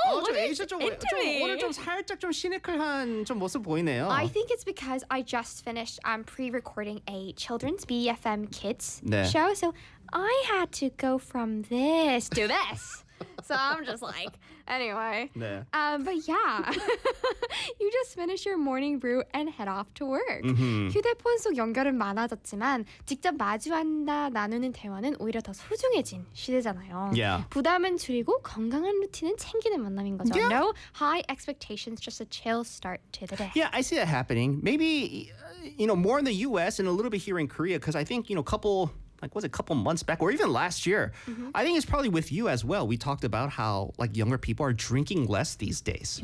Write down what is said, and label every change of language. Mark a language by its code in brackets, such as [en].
[en] I think it's because I just finished pre-recording a children's BFM kids show. So I had to go from this to this. So I'm just like, anyway. Yeah. But yeah, you just finish your morning brew and head off to work. Mm-hmm. [ko] 휴대폰 속 연결은 많아졌지만 직접 마주한다 나누는 대화는 오히려 더 소중해진 시대잖아요. [en] Yeah. [ko] 부담은 줄이고 건강한 루틴은 챙기는 만남인 거죠. [en] Yeah. No high expectations, just a chill start to the day. Yeah, I see that happening. Maybe, you know, more in the U.S. and a little bit here in Korea, because I think, you know, a couple months back or even last year. Mm-hmm. I think it's probably with you as well. We talked about how like younger people are drinking less these days,